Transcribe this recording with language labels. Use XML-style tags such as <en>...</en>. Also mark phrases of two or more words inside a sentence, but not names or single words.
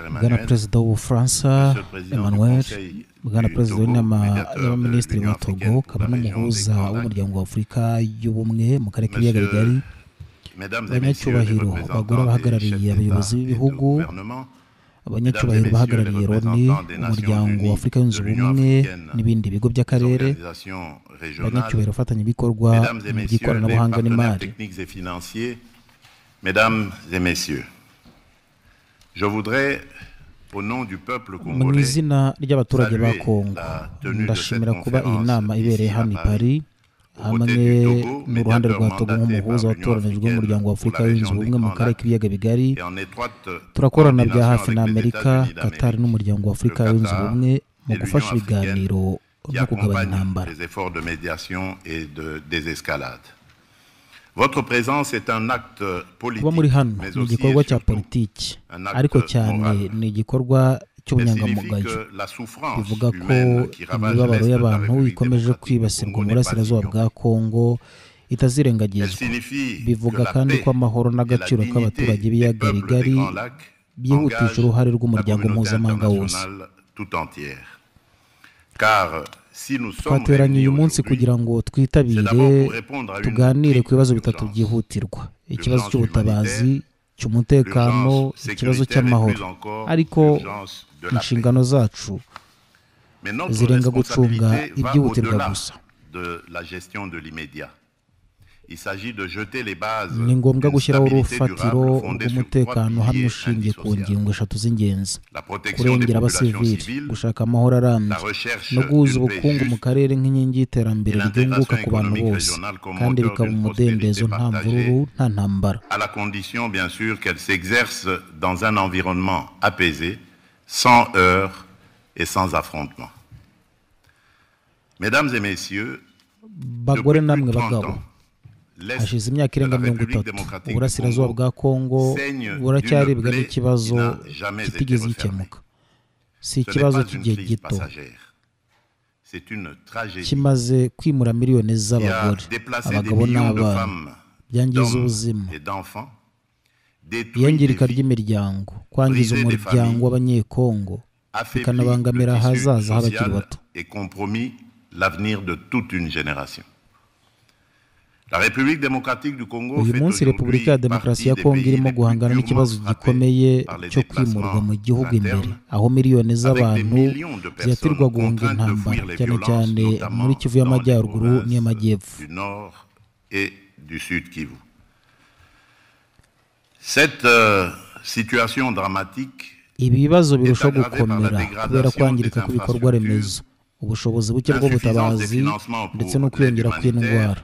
<rw>Bwana Emmanuel, Perezida w'Ubufaransa Emmanuel, Bwana Perezida w'inama y'abaminisitiri wa Togo, akaba n'umuhuza w'umuryango wa Afurika y'ubumwe mu karere k'ibiyaga bigari,</rw> <fr>Mesdames et Messieurs les</fr> <rw>abanyacyubahiro, abagore</rw> <fr>représentants des</fr> <rw>bahagarariye</rw> <fr>chefs</fr> <rw>abayobozi</rw> <fr>d'État et de</fr> <rw>b'ibihugu,</rw> <fr>gouvernement,</fr> <rw>abanyacyubahiro bahagarariye Loni, umuryango wa Afurika yunze ubumwe n'ibindi bigo by'akarere,</rw> <fr>organisations régionales,</fr> <rw>abanyacyubahiro bafatanyabikorwa</rw> <fr>Mesdames et</fr> <rw>mu</rw> <fr>Messieurs les</fr> <rw>by'ikoranabuhanga</rw> <fr>partenaires</fr> <rw>n'imari.</rw> <fr>techniques et financiers, Mesdames et Messieurs, je voudrais, au nom du peuple</fr> <rw>Mu</rw> <fr>congolais,</fr> <rw>izina ry'abaturage ba</rw> <fr>saluer</fr> <rw>Kongo,</rw> <fr>la tenue de</fr> <rw>ndashimira</rw> <fr>cette</fr> <rw>kuba iyi</rw> <fr>conférence</fr> <rw>nama ibereye</rw> <fr>ici</fr> <rw>hano</rw> <fr>à</fr> <rw>i Paris,</rw> <fr>aux</fr> <rw>hamwe</rw> <fr>côtés du Togo,</fr> <rw>n'uruhande rwa</rw> <fr>médiateur</fr> <rw>Togo</rw> <fr>mandaté</fr> <rw>nk'umuhuza</rw> <fr>par l'Union</fr> <rw>watoranijwe</rw> <fr>africaine</fr> <rw>w'umuryango wa</rw> <fr>pour</fr> <rw>Afurika</rw> <fr>la</fr> <rw>yunze</rw> <fr>région des</fr> <rw>ubumwe mu</rw> <fr>Grands</fr> <rw>karere</rw> <fr>Lacs,</fr> <rw>k'ibiyaga bigari,</rw> <fr>et en étroite</fr> <rw>turakorana bya</rw> <fr>coordination</fr> <rw>hafi</rw> <fr>avec</fr> <rw>na</rw> <fr>les</fr> <rw>Amerika,</rw> <fr>États-Unis</fr> <rw>Qatar</rw> <fr>d'Amérique,</fr> <rw>n'umuryango wa Afurika</rw> <fr>le</fr> <rw>yunze</rw> <fr>Qatar</fr> <rw>ubumwe mu</rw> <fr>et</fr> <rw>gufasha</rw> <fr>l'Union africaine</fr> <rw>ibiganiro</rw> <fr>qui</fr> <rw>no kugabanya</rw> <fr>accompagne</fr> <rw>intambara.</rw> <fr>les efforts de médiation et de désescalade. Votre présence est un acte</fr> <rw>Kuba muri</rw> <fr>politique,</fr> <rw>hano</rw> <fr>mais</fr> <rw>ni</rw> <fr>aussi</fr> <rw>igikorwa</rw> <fr>et</fr> <rw>cya</rw> <fr>surtout</fr> <rw>politiki,</rw> <fr>un acte</fr> <rw>ariko cyane</rw> <fr>moral.</fr> <rw>ni igikorwa</rw> <fr>Elle signifie</fr> <rw>cy'ubunyangamugayo.</rw> <fr>que la souffrance</fr> <rw>Bivuga ko</rw> <fr>humaine qui ravage</fr> <rw>imibabaro</rw> <fr>l'Est de la</fr> <rw>y'abantu</rw> <fr>République</fr> <rw>ikomeje</rw> <fr>démocratique du</fr> <rw>kwibasirwa</rw> <fr>Congo</fr> <rw>mu</rw> <fr>n'est pas</fr> <rw>burasirazuba</rw> <fr>ignorée.</fr> <rw>bwa Kongo</rw> <fr>Elle</fr> <rw>itazirengagizwa.</rw> <fr>signifie que</fr> <rw>Bivuga</rw> <fr>la</fr> <rw>kandi</rw> <fr>paix</fr> <rw>ko amahoro</rw> <fr>et la</fr> <rw>n'agaciro</rw> <fr>dignité</fr> <rw>k'abaturage</rw> <fr>des</fr> <rw>b'ibiyaga</rw> <fr>peuples des</fr> <rw>bigari</rw> <fr>Grands Lacs</fr> <rw>byihutisha</rw> <fr>engagent</fr> <rw>uruhare</rw> <fr>la</fr> <rw>rw'umuryango</rw> <fr>communauté</fr> <rw>mpuzamahanga wose.</rw> <fr>internationale tout entière. Car si nous sommes</fr> <rw>Twateranye uyu</rw> <fr>réunis</fr> <rw>munsi</rw> <fr>aujourd'hui,</fr> <rw>kugira ngo twitabire</rw> <fr>c'est d'abord pour répondre à une</fr> <rw>tuganire ku bibazo</rw> <fr>triple</fr> <rw>bitatu</rw> <fr>urgence.</fr> <rw>byihutirwa: ikibazo</rw> <fr>L'urgence</fr> <rw>cy'ubutabazi,</rw> <fr>humanitaire,</fr> <rw>cy'umutekano, ikibazo cy'amahoro, ariko inshingano zacu zirenga gucunga ibyihutirwa gusa. Ni ngombwa gushyiraho urufatiro rw'umutekano hamwe ushingiye ku ngingo eshatu z'ingenzi: kurengera abasivili, gushaka amahoro arambye no guhuza ubukungu mu karere nk'inkingi y'iterambere ryunguka ku bantu bose kandi bikaba umudendezo nta mvururu nta ntambara.</rw> <fr>À la condition bien sûr qu'elle s'exerce dans un environnement apaisé, sans heurts et sans affrontements. Mesdames et messieurs,</fr> <rw>bagore namwe bagabo, hashize imyaka irenga 30 uburasirazuba bwa Kongo buracyaribwa n'ikibazo kitigeze gikemuka. Si ikibazo cy'igihe gito, kimaze kwimura miliyoni z'abagore, abagabo n'abana, byangiza ubuzima, iyangirika ry'imiryango, kwangiza umuryango w'abanyekongo, bikanabangamira ahazaza h'abakiri bato.</rw> <fr>L'avenir de toute une génération. La République démocratique du Congo</fr> <rw>uyu munsi Repubulika ya Demokarasi ya Kongo irimo guhangana n'ikibazo gikomeye cyo kwimurwa mu gihugu imbere, aho miliyoni z'abantu ziyatirwa guhunga intambara, cyane cyane muri Kivu y'Amajyaruguru n'iy'Amajyepfo.</rw> <fr>Du Nord et du Sud Kivu. Cette situation dramatique,</fr> <rw>ibibazo birusha gukomera kubera kwangirika kw'ibikorwa remezo, ubushobozi buke bw'ubutabazi ndetse no kwiyongera kw'indwara.</rw>